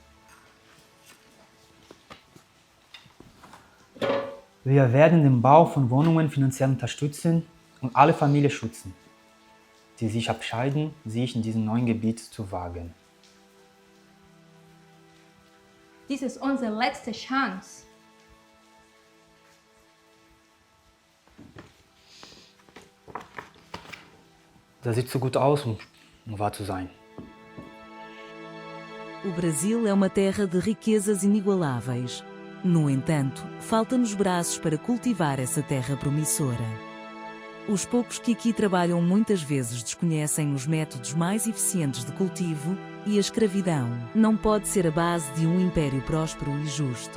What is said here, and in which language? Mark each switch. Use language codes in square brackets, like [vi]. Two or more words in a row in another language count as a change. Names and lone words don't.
[de] Wir werden den Bau von Wohnungen finanziell unterstützen und alle Familien schützen, die sich entscheiden, sich in diesem neuen Gebiet zu wagen. Dies ist unsere letzte Chance. Das sieht so gut aus, um wahr zu sein. [pt] O Brasil é uma terra de riquezas inigualáveis. No entanto, falta-nos braços para cultivar essa terra promissora. Os poucos que aqui trabalham muitas vezes desconhecem os métodos mais eficientes de cultivo e a escravidão não pode ser a base de um império próspero e justo.